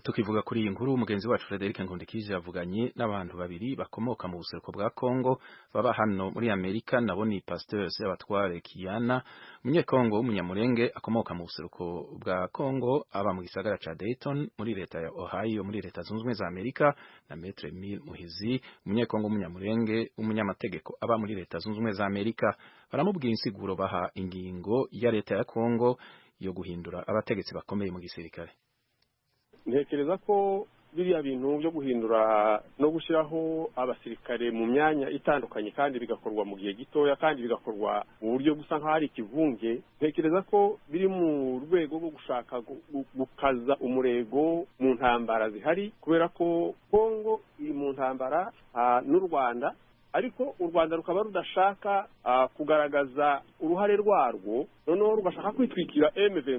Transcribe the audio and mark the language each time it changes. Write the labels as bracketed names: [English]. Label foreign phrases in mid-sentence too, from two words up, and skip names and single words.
[Rundi] Tukivuga kuri iyi nkuru, umugenzi wacu Frederic Nkundikije yavuganye n'abantu babiri bakomoka mu buseruko bwa Kongo baba hano muri Amerika, nabo ni Pasteur Sebatware Kiana, umunyekongo w'umunyamurenge akomoka mu buseruko bwa Kongo aba mu gisagara ca Dayton muri leta ya Ohio muri leta zunze ubumwe za Amerika, na Maître Emile Muhizi, umunyekongo w'umunyamurenge w'umunyamategeko aba muri leta zunze ubumwe za Amerika. Baramubwira insiguro baha ingingo ya leta ya Kongo yo guhindura abategetsi bakomeye mu gisirikare. [Kinyarwanda] Ntekereza ko biriya bintu byo guhindura no gushyiraho abasirikare mu myanya itandukanye kandi bigakorwa mu gihe gitoya kandi bigakorwa mu buryo gusa nk'aho ari ikivunge, ntekereza ko biri mu rwego rwo gushaka gukaza umurego mu ntambara zihari, kubera ko Kongo iri mu ntambara n'u Rwanda, ariko u Rwanda rukaba rudashaka kugaragaza uruhare rwarwo, noneho rugashaka kwitwikira M23.